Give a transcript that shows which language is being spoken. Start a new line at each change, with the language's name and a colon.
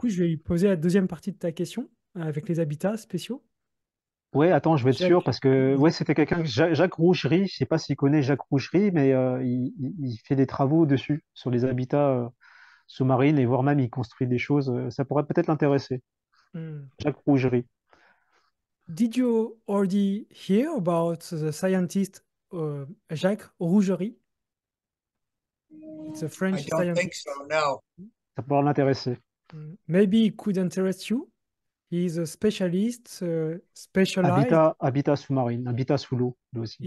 French: coup, je vais lui poser la deuxième partie de ta question avec les habitats spéciaux. Ouais, attends, je vais être sûr Jacques, parce que ouais, vas-y. c'était quelqu'un, Jacques Roucherie, je sais pas s'il connaît Jacques Roucherie, mais il fait des travaux dessus, sur les habitats sous-marines et voire même il construit des choses. Ça pourrait peut-être l'intéresser. Hmm. Jacques Rougerie.
English: Did you already hear about the scientist Jacques Rougerie? It's a I French don't think so, scientist. no.
French: Ça pourrait l'intéresser.
English: Maybe it could interest you. He is a specialist, specialized
French: Habitat sous-marine, habitat sous l'eau, lui aussi.